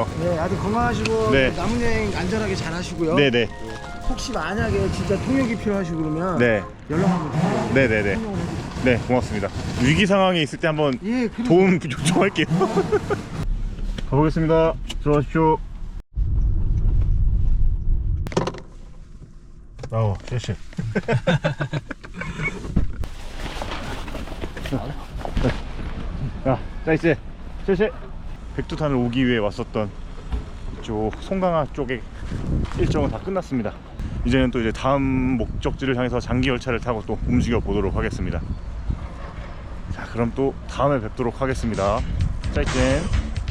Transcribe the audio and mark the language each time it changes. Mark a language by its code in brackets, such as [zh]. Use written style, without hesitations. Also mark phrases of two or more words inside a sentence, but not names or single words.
[ko] 네, 아주 건강하시고 네. 남은 여행 안전하게 잘 하시고요. 네네. 혹시 만약에 진짜 통역이 필요하시고 그러면 네. 연락 한번 주세요. 네네네. 통역을 해드릴게요. 네, 고맙습니다. 위기 상황에 있을 때 한번 예, 그럼 도움 요청할게요. 가보겠습니다. 들어가십시오. [zh] 谢谢. 야, 再见. 谢谢. [ko] 백두산을 오기 위해 왔었던 이쪽 송강화 쪽의 일정은 다 끝났습니다. 이제는 또 다음 목적지를 향해서 장기 열차를 타고 또 움직여 보도록 하겠습니다. 자, 그럼 또 다음에 뵙도록 하겠습니다. [zh] 再见.